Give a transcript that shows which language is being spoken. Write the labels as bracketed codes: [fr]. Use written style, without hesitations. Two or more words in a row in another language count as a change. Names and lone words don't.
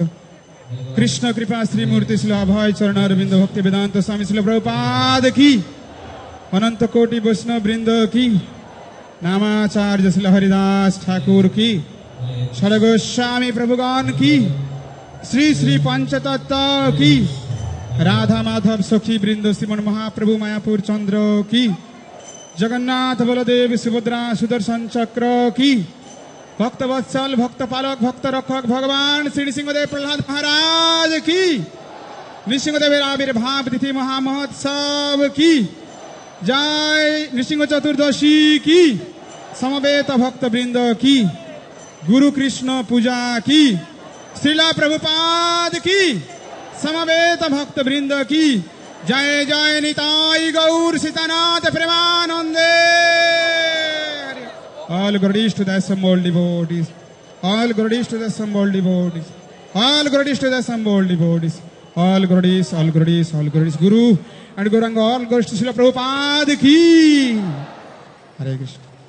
[hi] Krishna Kripa Sri Murti Srila Abhay Charana Arvinda Bhakti Vedanta Swami Srila Prabhupada ki. Ananta Koti Vaishnava Vrinda ki. Namacharya Srila Haridas Thakur ki. Shara Goswami Prabhugan ki. Sri Sri Panchatattva ki. Radha Madhav Sakhi Vrinda Sriman Mahaprabhu Mayapur Chandra ki. Jagannath Baladev Subhadra Sudarshan Chakra ki. भक्त वत्सल भक्त पालक भक्त रक्षक भगवान श्री नृसिंहदेव प्रहलाद महाराज की नृसिंहदेव आविर्भाव तिथि महामहोत्सव की जय नृसिंह चतुर्दशी की समवेत भक्त वृंद की गुरु कृष्ण पूजा की श्रीला प्रभुपाद की समवेत भक्त वृंद की जय जय निताई गौर सीतानाथ प्रेमानंदे. [en] All glories to the assembled devotees. All glories to the assembled devotees. All glories to the assembled devotees. All glories, all glories, all glories. Guru and Gauranga, all glories to Srila Prabhupada ki. Hare Krishna.